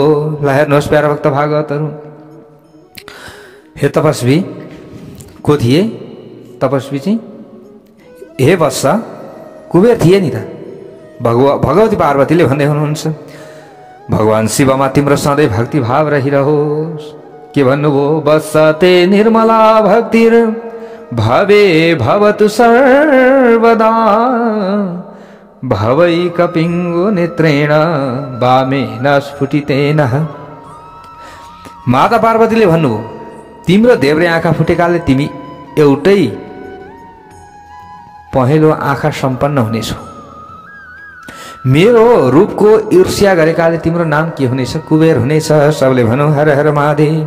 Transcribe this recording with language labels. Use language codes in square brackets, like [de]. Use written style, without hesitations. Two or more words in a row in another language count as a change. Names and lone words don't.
[ne] ल हेर्नुहोस् प्यारा भक्त भागवतहरू, हे तपस्वी को थिए? तपस्वी चाहिँ हे वत्स कुबेर थिए नि त। भगवती पार्वतीले भन्दै हुनुहुन्छ, भगवान शिवमा तिम्रो सधैँ भक्ति भाव रहिरहोस्। के भन्नुभयो? [sa] वत्सते निर्मला भक्तिर भवे भवतु सर्वदा, भवै कपिङ्गो नेत्रेण वामेन स्फुटितेन। [ne] माता पार्वतीले भन्नुभयो, तिम्रो देब्रे आँखा फुटेकाले तिमी एउटै पहेँलो आँखा सम्पन्न हुनेछौ। मेरो रूपको ईर्ष्या गरेकाले तिम्रो नाम के हुनेछ? कुबेर हुनेछ। सबले भनौँ हर हर महादेव।